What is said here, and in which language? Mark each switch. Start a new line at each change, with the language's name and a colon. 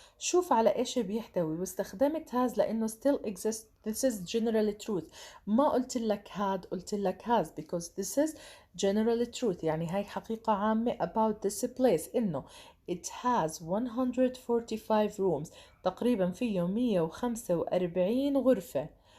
Arabic: شوف على ايش بيحتوي، واستخدمت has لانه
English: still exists. this is general truth.
Arabic: ما قلت لك
English: had،
Arabic: قلت لك
English: has because this is general truth
Arabic: يعني هاي حقيقة عامة
English: about this place.
Arabic: انه
English: it has 145 rooms
Arabic: تقريبا فيه 145 غرفة.